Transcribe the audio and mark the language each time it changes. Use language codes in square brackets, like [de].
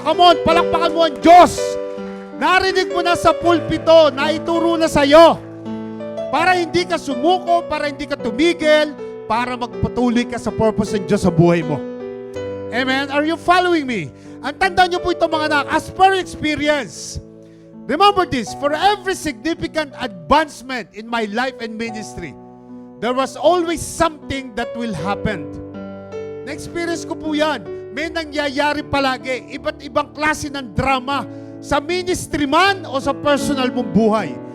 [tl] Come on, palakpakan mo ang Diyos. Narinig mo na sa pulpito, naituro na sa'yo. Para hindi ka sumuko, para hindi ka tumigil, para magpatuloy ka sa purpose ng Diyos sa buhay mo. [en] Amen? Are you following me? [tl] Ang tandaan niyo po ito mga anak, [en] as per experience, remember this, for every significant advancement in my life and ministry, there was always something that will happen. [tl] Na-experience ko po yan. May nangyayari palagi, iba't ibang klase ng drama, sa ministry man o sa personal mong buhay.